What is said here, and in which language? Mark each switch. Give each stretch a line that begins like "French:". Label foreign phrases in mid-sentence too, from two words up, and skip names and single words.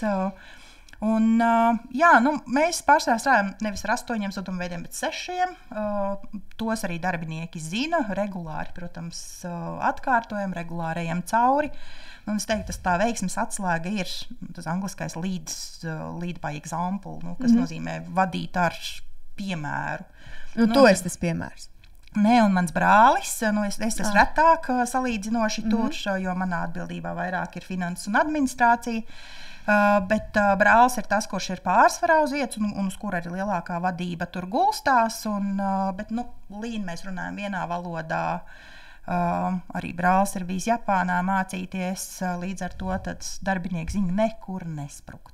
Latvian: Mēs pārsvarā strādājam nevis ar 8 sudumveidiem, bet 6. Tos arī darbinieki zina, regulāri, protams, atkārtojam, regulārējam cauri. Un es teiktu, tā veiksmes atslēga ir tas angliskais
English: lead by example,
Latvian: kas nozīmē vadīt ar piemēru. Tu esi tas piemērs. Nē, un mans brālis, es esmu retāk salīdzinoši tur, jo manā atbildībā vairāk ir finanses un administrācija, bet brālis ir tas, kurš ir pārsvarā uz vietas un uz kura arī lielākā vadība tur gulstās, bet Lean mēs runājam vienā valodā, arī brālis ir bijis Japānā mācīties, līdz ar to tad darbinieki zina nekur nesprukt.